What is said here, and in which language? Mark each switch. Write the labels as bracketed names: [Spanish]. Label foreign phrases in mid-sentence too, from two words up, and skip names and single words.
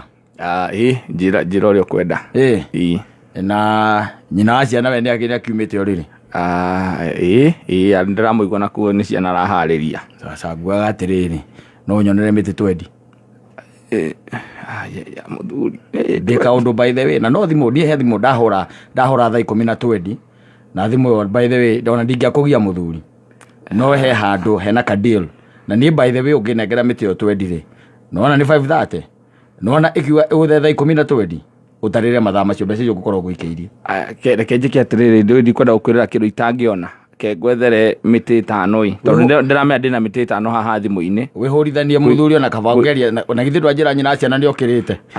[Kikuyu] njĩra ũrĩa ũkwenda na nyina wa ciana we nĩ akiumĩte o rĩrĩ ndĩramũigua nakuo nĩ ciana araharĩria nguaga atĩrĩrĩ no nyonere mĩtĩ 20 mũthuri ndĩ kaũndũ [English] by the way [Kikuyu] na no thimũ niĩ he thimũ ndahũra thaa 10:20 na thimũ ĩyo [English] by the way [Kikuyu] ndona ndingĩakũgia mũthuri no he handũ hena ka deal na niĩ [English] by the way [Kikuyu] ũngĩnengera mĩtĩ ĩyo 20 rĩ nona nĩ 5:30 nona ĩkiuga ũgũthe thaa 10:20 ũtarĩre mathaa macio mbeca icio ngũkorwo gwĩkĩirie reke njĩke atĩrĩrĩ ndikwenda gũkwĩrĩra kĩndũ itangĩona ke ngwethere mĩtĩ 5 tondũ ndĩramenya ndĩna mĩtĩ 5 haha thimũ-inĩ wĩhũrithanie mũthuri ona kabangeria na githĩ ndwanjĩra nyina ciana nĩ okĩrĩte